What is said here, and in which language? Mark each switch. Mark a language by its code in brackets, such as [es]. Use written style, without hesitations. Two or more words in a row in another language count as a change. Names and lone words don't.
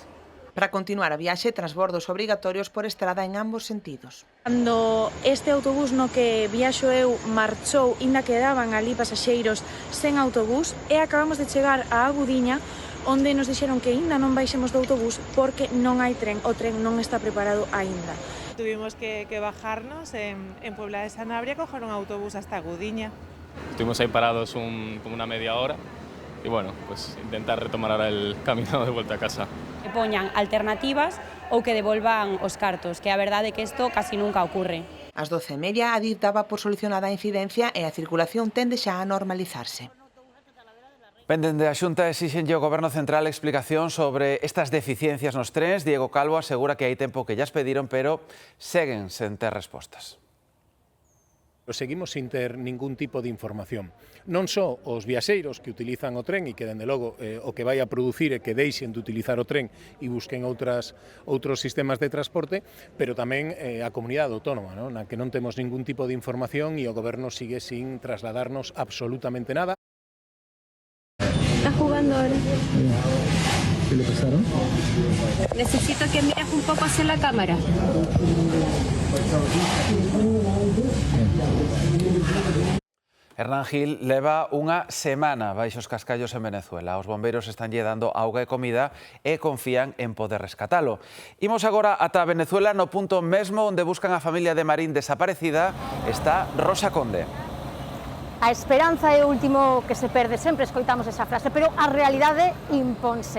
[gl] Para continuar a viaxe, transbordos obrigatorios por estrada en ambos sentidos. Cando este autobús no que viaxo eu marchou, inda quedaban ali pasaxeiros sen autobús, e acabamos de chegar á Gudiña, onde nos dixeron que aínda non baixemos do autobús porque non hai tren, o tren non está preparado aínda. [es] tuvimos que bajarnos en Puebla de Sanabria, coger un autobús hasta Agudiña. Estuvimos ahí parados como una media hora y bueno, pues intentar retomar ahora el camino de vuelta a casa. [gl] Que poñan alternativas ou que devolvan os cartos, que a verdade é que isto casi nunca ocurre. Ás 12:30 a DIF daba por solucionada a incidencia e a circulación tende xa a normalizarse. Penden de a Xunta exixenlle ao Goberno Central explicación sobre estas deficiencias nos trens. Diego Calvo asegura que hai tempo que llas pediron, pero seguen sen ter respostas. Seguimos sin ter ningún tipo de información. Non só os viaxeiros que utilizan o tren e que, dende logo, o que vai a producir é que deixen de utilizar o tren e busquen outros sistemas de transporte, pero tamén a comunidade autónoma, na que non temos ningún tipo de información e o Goberno sigue sin trasladarnos absolutamente nada. [es] Está jugando ahora. ¿Qué le pasaron? Necesito que mires un poco hacia la cámara. [gl] Hernán Gil leva unha semana baixo os cascallos en Venezuela. Os bombeiros están lle dando auga e comida e confían en poder rescatalo. Imos agora ata Venezuela, no punto mesmo onde buscan a familia de Marín desaparecida, está Rosa Conde. A esperanza é o último que se perde, sempre escoitamos esa frase, pero a realidade imponse.